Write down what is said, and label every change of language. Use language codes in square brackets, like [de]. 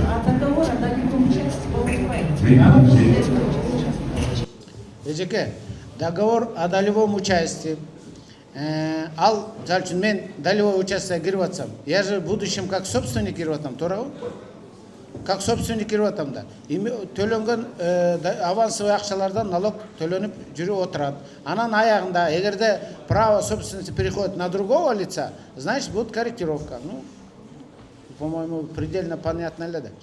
[ru] А договор о долевом участии покупает. [ky] Эжеке, [ru] договор о долевом участии. [ky] Ал, мисалы үчүн мен долевой участие кирип атсам, [ru] я же в будущем как собственник [ky] кирип атам, туурабы? [ru] Как собственник [ky] кирип атам да. Төлөнгөн авансовый акчалардан налог төлөнүп жүрүп отурат. Анан аягында эгерде [ru] право собственности переходит на другого лица, значит будет корректировка. Ну, по-моему, предельно понятно [ky] эле да.